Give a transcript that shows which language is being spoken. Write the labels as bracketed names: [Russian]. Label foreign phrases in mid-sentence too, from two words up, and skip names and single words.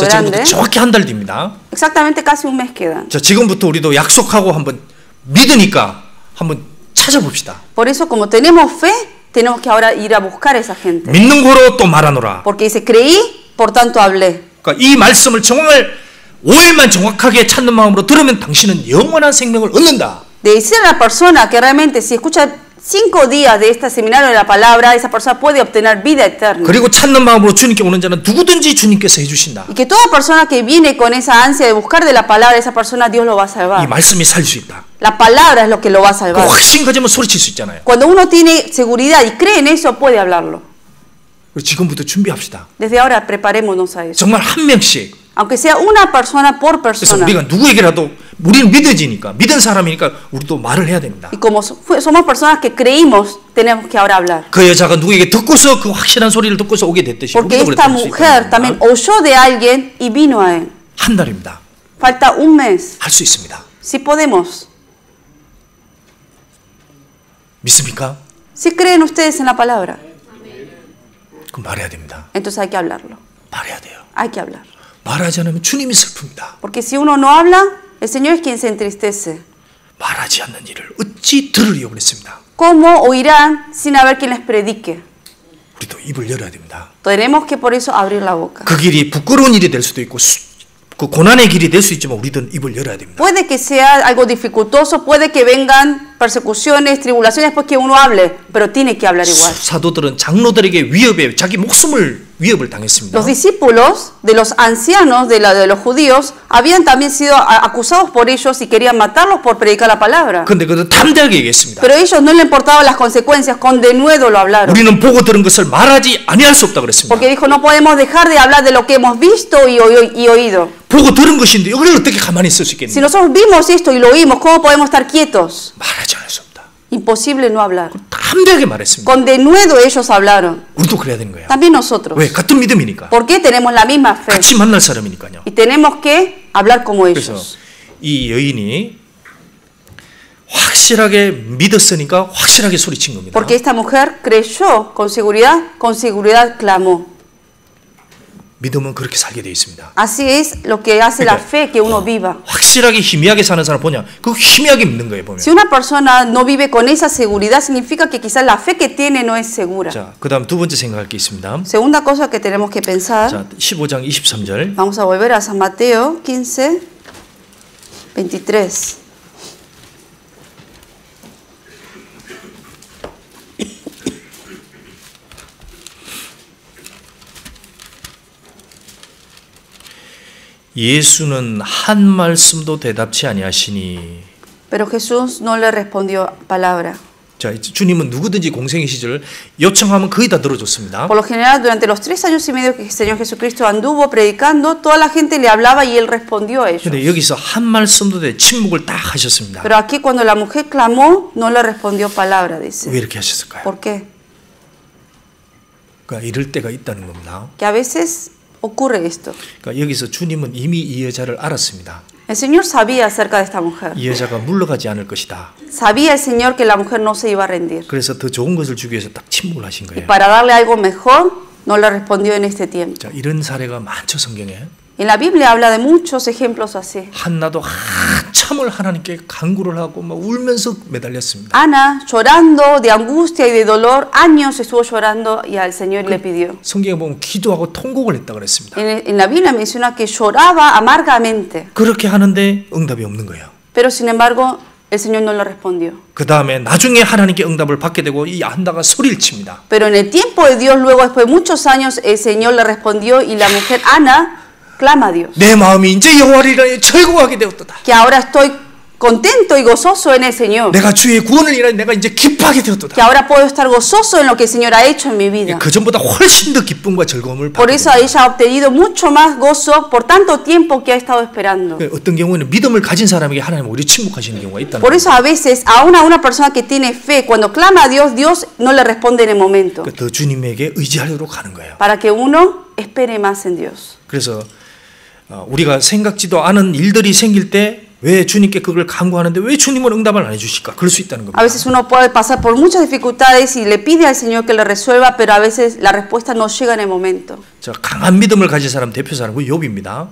[Korean] 자, [Spanish] grande. [Korean] 지금부터 정확히 한 달 뒤입니다. [Spanish] Exactamente casi un mes queda. [Korean] 자, 지금부터 우리도 약속하고 한번 믿으니까 한번 찾아봅시다. [Spanish] Por eso, como tenemos fe, tenemos que ahora ir a buscar a esa gente. [Korean] 믿는 거로 또 말하노라. [Spanish] Porque dice, creí, por tanto hablé. [Korean] 그러니까 이 말씀을 정말 5일만 정확하게 찾는 마음으로 들으면 당신은 영원한 생명을 얻는다. [Spanish] De decir a la persona que realmente si escucha 5 días de este seminario de la palabra, esa persona puede obtener vida eterna. [Korean] 그리고 찾는 마음으로 주님께 오는 자는 누구든지 주님께서 해주신다. [Spanish] Y que toda persona que viene con esa ansia de buscar de la palabra, esa persona Dios lo va a [Korean] 이 [Spanish] salvar. [Korean] 말씀이 살 수 있다. [Spanish] La palabra es lo que lo va a [Korean] 그 [Spanish] salvar. [Korean] 확신 가지면 소리칠 수 있잖아요. [Spanish] Cuando uno tiene seguridad y cree en eso, puede hablarlo. [Korean] 지금부터 준비합시다. [Spanish] Desde ahora preparémonos a eso. [Korean] 정말 한 명씩. [Spanish] Aunque sea una persona por [Korean] 그래서 [Spanish] persona. [Korean] 우리가 누구에게라도 우리는 믿어지니까 믿은 사람이니까 우리도 말을 해야 됩니다. [Spanish] Y como somos personas que creímos, tenemos que ahora hablar. [Korean] 그 여자가 누구에게 듣고서 그 확실한 소리를 듣고서 오게 됐듯이 [Spanish] Porque [Korean] 우리도 [Spanish] esta [Korean] 그랬을 수 [Spanish] mujer [Korean] 있다. [Spanish] también oyó de alguien y vino a él. [Korean] 한 달입니다. [Spanish] Falta un mes. [Korean] 할 수 있습니다. [Spanish] Si podemos. [Korean] 믿습니까? [Spanish] Si creen ustedes en la palabra, [Korean] 그럼 말해야 됩니다. [Spanish] entonces hay que hablarlo. [Korean] 말해야 돼요. [Spanish] Hay que hablar. [Korean] 말하지 않으면 주님이 슬픕니다. [Spanish] Porque si uno no habla, el Señor es quien se entristece. [Korean] 말하지 않는 일을 어찌 들으리요 그랬습니다. [Spanish] ¿Cómo oirán sin haber quien les predique? [Korean] 우리도 입을 열어야 됩니다. [Spanish] Tenemos que por eso abrir la boca. [Korean] 그 길이 부끄러운 일이 될 수도 있고 그 고난의 길이 될 수 있지만 우리는 입을 열어야 됩니다. [Spanish] Puede que sea algo dificultoso, puede que vengan persecuciones, tribulaciones después que uno hable, pero tiene que hablar igual. [Korean] 사도들은 장로들에게 위협에 자기 목숨을 위협을 당했습니다. [Spanish] Los discípulos de los ancianos de los judíos habían también sido acusados por ellos y querían matarlos por predicar la palabra. [Korean] 그런데 그들 담대하게 얘기했습니다. [Spanish] Pero a ellos no le importaban las consecuencias, con denuedo lo hablaron. [Korean] 우리는 보고 들은 것을 말하지 아니할 수 없다 그랬습니다. [Spanish] Porque dijo, no podemos dejar de hablar de lo que hemos visto y oído. [Korean] 보고 들은 것인데 이걸 어떻게 가만히 있을 수 [Spanish] Si [Korean] 있겠느냐? [Spanish] nosotros vimos esto y lo oímos, ¿cómo podemos estar quietos? [Korean] 말하지 않을 수 없다. [Spanish] Imposible no hablar. [Korean] 담대하게 말했습니다. [Spanish] Con denuedo ellos hablaron. [Korean] 우리도 그래야 되는 거야. [Spanish] También nosotros. [Korean] 왜? 같은 믿음이니까. [Spanish] ¿Por qué tenemos la misma fe? [Korean] 같이 만날 사람이니까요. [Spanish] Y tenemos que hablar como [Korean] 그래서 [Spanish] ellos. [Korean] 이 여인이 확실하게 믿었으니까 확실하게 소리친 겁니다. [Spanish] Porque esta mujer creyó con seguridad clamó. [Korean] 믿음은 그렇게 살게 되어 있습니다. [Spanish] Así es lo que hace la fe que uno viva. [Korean] 확실하게 희미하게 사는 사람 보냐? 그 희미하게 믿는 거예요, 보면. [Spanish] Si una persona no vive con esa seguridad, significa que quizás la fe que tiene no es segura. [Korean] 자, 그다음 두 번째 생각할 게 있습니다. [Spanish] Segunda cosa que tenemos que pensar, [Korean] 자, 15장 23절. [Spanish] vamos a volver a San Mateo 15, 23. [Korean] 예수는 한 말씀도 대답치 아니하시니. [Spanish] Pero Jesús no le respondió palabra. [Korean] 자, 주님은 누구든지 공생의 시절 요청하면 거의 다 들어줬습니다. [Spanish] Por lo general, durante los 3 años y medio que el Señor Jesucristo anduvo predicando, toda la gente le hablaba y Él respondió a ellos. [Korean] 근데 여기서 한 말씀도 대 침묵을 딱 하셨습니다. [Spanish] Pero aquí cuando la mujer clamó, no le respondió palabra, dice. [Korean] 왜 이렇게 하셨을까요? [Spanish] ¿Por qué? [Korean] 그러니까 이럴 때가 있다는 겁니다. [Spanish] Que a veces ocurre esto. [Korean] 그러니까 여기서 주님은 이미 이 여자를 알았습니다. [Spanish] El Señor sabía acerca de esta mujer. [Korean] 이 여자가 물러가지 않을 것이다. [Spanish] Sabía el Señor que la mujer no se iba a rendir. [Korean] 그래서 더 좋은 것을 주기 위해서 딱 침묵을 하신 [Spanish] Y [Korean] 거예요. [Spanish] para darle algo mejor, no le respondió en este tiempo. [Korean] 자, 이런 사례가 많죠, 성경에. [Spanish] En la Biblia habla de muchos ejemplos así. [Korean] 한나도 한참을 하나님께 간구를 하고 막 울면서 매달렸습니다. [Spanish] Ana, llorando de angustia y de dolor, años estuvo llorando y al Señor le pidió. [Korean] 성경에 보면 기도하고 통곡을 했다 그랬습니다. [Spanish] En la Biblia menciona que lloraba amargamente, [Korean] 그렇게 하는데 응답이 없는 거예요. [Spanish] pero sin embargo el Señor no le respondió. [Korean] 그 다음에 나중에 하나님께 응답을 받게 되고 이 한나가 소리를 칩니다. [Spanish] Pero en el tiempo de Dios, luego después de muchos años, el Señor le respondió y la mujer Ana clama a Dios. [Korean] 내 마음이 이제 여호와를 인하여 즐거워하게 되었도다. [Spanish] Que ahora estoy contento y gozoso en el Señor. [Korean] 내가 주의 구원을 인하여 내가 이제 기뻐하게 되었도다. [Spanish] Que ahora puedo estar gozoso en lo que el Señor ha hecho en mi vida. [Korean] 그 전보다 훨씬 더 기쁨과 즐거움을 [Spanish] Por [Korean] 받게 [Spanish] eso [Korean] 됩니다. [Spanish] ella ha obtenido mucho más gozo por tanto tiempo que ha estado esperando. [Korean] 어떤 경우에는 믿음을 가진 사람에게 하나님 오히려 침묵하시는 경우가 있다는 [Spanish] Por [Korean] 거예요. [Spanish] eso a veces aún a una persona que tiene fe, cuando clama a Dios, Dios no le responde en el momento. [Korean] 더 주님에게 의지하도록 하는 거예요. [Spanish] Para que uno espere más en Dios. [Korean] 그래서 우리가 생각지도 않은 일들이 생길 때 왜 주님께 그걸 간구하는데 왜 주님은 응답을 안 해주실까? 그럴 수 있다는 겁니다. [Spanish] A veces uno puede pasar por muchas dificultades y le pide al Señor que le resuelva, pero a veces la respuesta no llega en el momento. [Korean] 자, 강한 믿음을 가진 사람 대표 사람은 욥입니다.